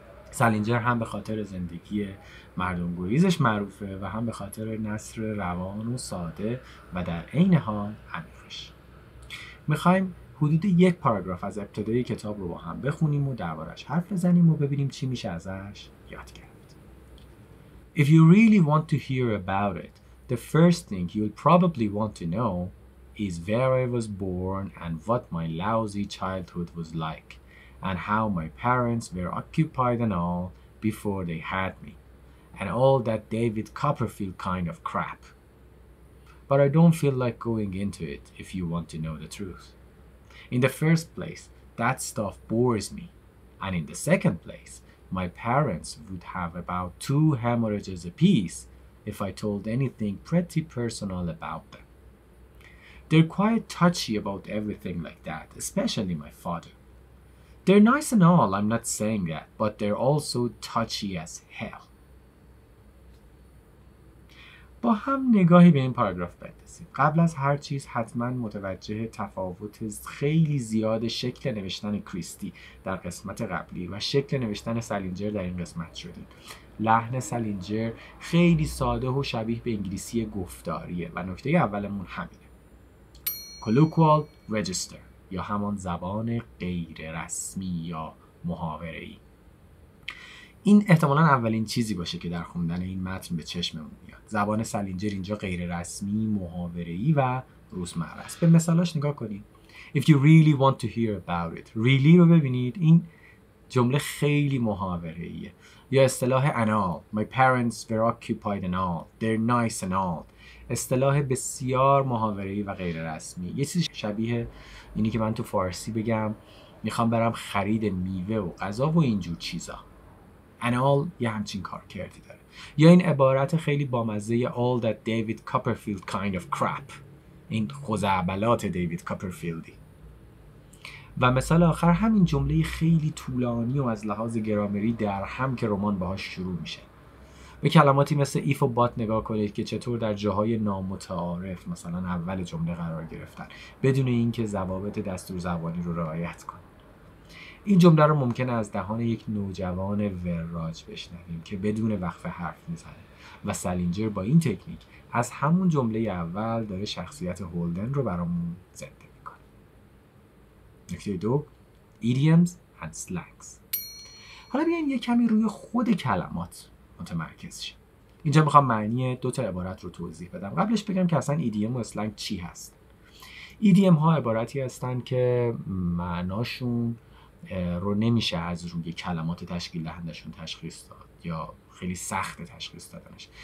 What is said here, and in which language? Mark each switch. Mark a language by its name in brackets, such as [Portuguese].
[Persian] سالینجر هم به خاطر زندگی مردم گریزش معروفه و هم به خاطر نثر روان و ساده و در عین حال عمیقش. میخوایم حدود یک پاراگراف از ابتدای کتاب رو با هم بخونیم و دربارش حرف بزنیم و ببینیم چی میشه ازش یاد گرفت. [English] If you really want to hear about it, the first thing you'll probably want to know is where I was born and what my lousy childhood was like and how my parents were occupied and all before they had me and all that David Copperfield kind of crap. But I don't feel like going into it if you want to know the truth. In the first place, that stuff bores me. And in the second place, my parents would have about 2 hemorrhages apiece if I told anything pretty personal about them. They're quite touchy about everything like that, especially my father. They're nice and all, I'm not saying that, but they're also touchy as hell. [Persian] با هم نگاهی به این پاراگراف بندازیم. قبل از هر چیز حتما متوجه تفاوت خیلی زیاد شکل نوشتن کریستی در قسمت قبلی و شکل نوشتن سالینجر در این قسمت شدیم. لحن سالینجر خیلی ساده و شبیه به انگلیسی گفتاریه و نکته اولمون همینه. [English] colloquial register [Persian] یا همان زبان غیر رسمی یا محاوره‌ای. این احتمالاً اولین چیزی باشه که در خوندن این متن به چشممون میاد. زبان سالینجر اینجا غیر رسمی، محاوره‌ای و روزمره است. به مثالاش نگاه کنید. [English] If you really want to hear about it. [Persian] really رو ببینید، این جمله خیلی محاوره‌ایه. یا اصطلاح [English] and all. My parents were occupied and all. They're nice and all. [Persian] اصطلاح بسیار محاوره‌ای و غیر رسمی. یه چیز شبیه اینی که من تو فارسی بگم میخوام برم خرید میوه و غذا و اینجور چیزا. [English] and all [Persian] یه همچین کارکردی داره. یا این عبارت خیلی بامزه [English] all that David Copperfield kind of crap. [Persian] این خزعبلات دیوید کاپرفیلدی. و مثال آخر همین جمله خیلی طولانی و از لحاظ گرامری در هم که رمان باهاش شروع میشه. به کلماتی مثل if و but نگاه کنید که چطور در جاهای نامتعارف مثلا اول جمله قرار گرفتن بدون اینکه ضوابط دستور زبانی رو رعایت کنید. این جمله رو ممکنه از دهان یک نوجوان وراج بشنویم که بدون وقفه حرف میزنه و سالینجر با این تکنیک از همون جمله اول داره شخصیت هولدن رو برامون زنده میکنه. نکته دو، [English] idioms and slangs. [Persian] حالا بیاین یک کمی روی خود کلمات متمرکز شیم. اینجا میخوام معنی 2 تا عبارت رو توضیح بدم. قبلش بگم که اصلا ایدیم و اسلنگ چی هست. ایدیم ها عبارتی هستن که معناشون رو نمیشه از روی کلمات تشکیل دهندشون تشخیص داد یا خیلی سخت تشخیص دادنش.